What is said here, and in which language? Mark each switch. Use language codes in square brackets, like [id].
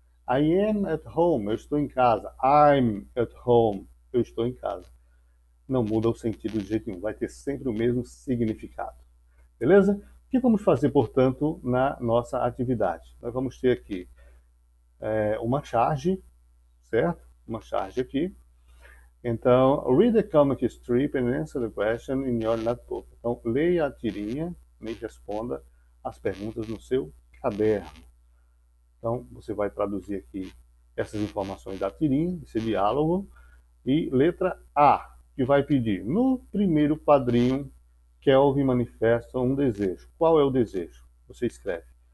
[en] I am at home, [pt] eu estou em casa. [en] I'm at home, [pt] eu estou em casa. Não muda o sentido de jeito nenhum, vai ter sempre o mesmo significado. Beleza? O que vamos fazer, portanto, na nossa atividade? Nós vamos ter aqui uma charge, certo? Uma charge aqui. [en] Então, read the comic strip and answer the question in your notebook. [pt] Então, leia a tirinha e responda as perguntas no seu caderno. Então, você vai traduzir aqui essas informações da tirinha, esse diálogo. E letra A, que vai pedir, no primeiro quadrinho, Kelvin manifesta um desejo. Qual é o desejo? Você escreve.